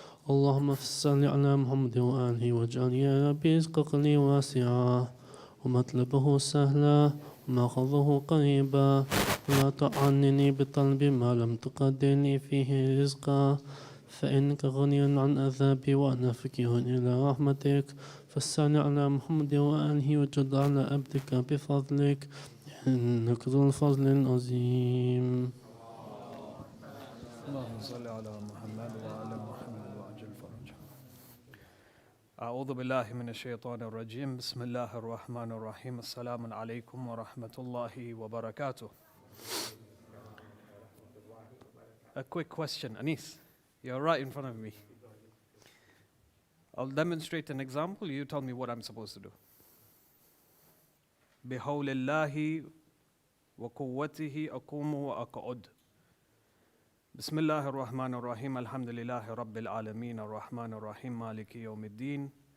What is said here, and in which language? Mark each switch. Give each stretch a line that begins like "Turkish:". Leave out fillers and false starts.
Arabic: اللهم صل على محمد وآله واجعل يا ربي رزقك لي واسعا ومطلبه سهلا ومأخذه قريبا ولا تعنني بطلب ما لم تقدر لي فيه رزقا فإنك غني عن عذابي وأنا فقير إلى رحمتك فالسعن على محمد وآله وجد على عبدك بفضلك إنك ذو الفضل العظيم اللهم صل على محمد وعلى محمد وعجل فرجه أعوذ بالله من الشيطان الرجيم بسم الله الرحمن الرحيم السلام عليكم ورحمة الله وبركاته.
English: A quick question, Anis, you're right in front of me. I'll demonstrate an example, you tell me what I'm supposed to do.
Arabic: بحول الله وقوته أقوم وأقعد بسم الله الرحمن الرحيم الحمد لله رب العالمين الرحمن الرحيم مالك يوم الدين.